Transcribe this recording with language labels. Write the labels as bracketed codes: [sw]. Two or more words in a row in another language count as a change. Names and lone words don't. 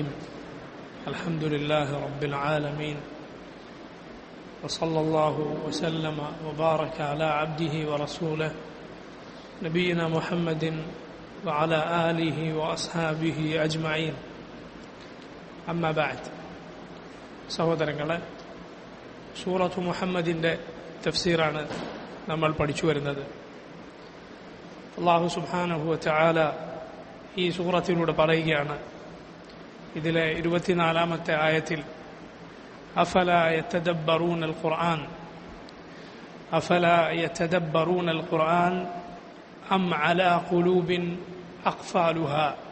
[ar] الحمد لله رب العالمين، وصلى الله وسلم وبارك على عبده ورسوله نبينا محمد وعلى آله وأصحابه أجمعين. أما بعد. [ml] സഹോദരങ്ങളെ, [ar] سورة محمد [ml] തഫ്സീറാണ് നമ്മൾ പഠിച്ചു വരുന്നത്. [ar] الله سبحانه وتعالى [ml] ഈ സൂറത്തിലൂടെ പറയുകയാണ്, ഇതിലെ 24-ാമത്തെ ആയത്തിൽ, [ar] أفلا يتدبرون القرآن أفلا يتدبرون القرآن أم على قلوب أقفالها.